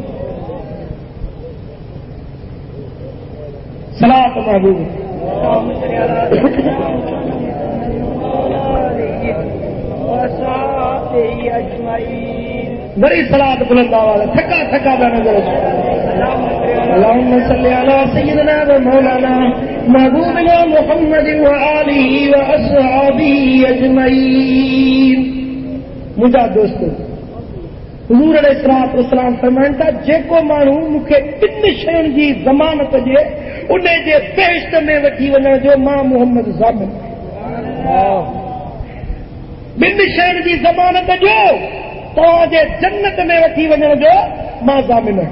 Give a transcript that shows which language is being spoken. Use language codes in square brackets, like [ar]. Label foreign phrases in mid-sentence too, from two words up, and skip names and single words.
[sd] सलात महबूब बड़ी सलात बुलंद आवाज़, थका थका पिया नज़र अचे। [ar] اللهم صل على سيدنا ومولانا محبوبنا محمد وآله وأصحابه أجمعين. [sd] मुंहिंजा दोस्तो, हुज़ूर [ar] عليه الصلاة والسلام [sd] फरमाइनि था जेको माण्हू मूंखे ॿिनि शयुनि जी ज़मानत ॾिए उन जे बेहिश्त में वठी वञण जो मां मुहम्मद ज़ामिन। ॿिनि शयुनि जी ज़मानत ॾियो तव्हांजे जन्नत में वठी वञण जो मां ज़ामिन आहियां।